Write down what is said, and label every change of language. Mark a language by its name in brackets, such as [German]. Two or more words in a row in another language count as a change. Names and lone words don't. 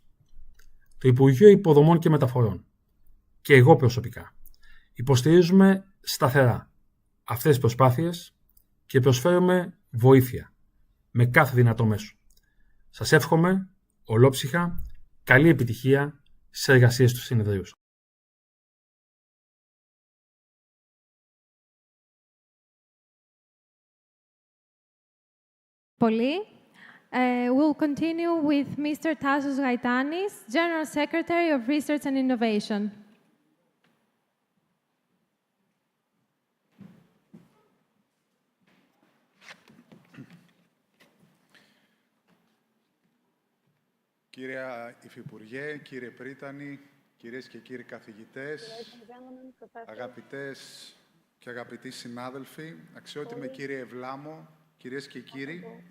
[Greek] Το Υπουργείο Υποδομών και Μεταφορών και εγώ προσωπικά υποστηρίζουμε σταθερά αυτές τις προσπάθειες και προσφέρουμε βοήθεια με κάθε δυνατό μέσο. Σας εύχομαι ολόψυχα καλή επιτυχία στις εργασίες του συνεδρίου. Πολύ. [English] We'll continue with Mr. Tassos Gaitanis, General Secretary of Research and Innovation. [Greek] Κύριε Υφυπουργέ, κύριε Πρίτανη, κυρίες και κύριοι καθηγητές, αγαπητές και αγαπητοί συνάδελφοι, αξιότιμε κύριε Ευλάμο, κυρίες και κύριοι,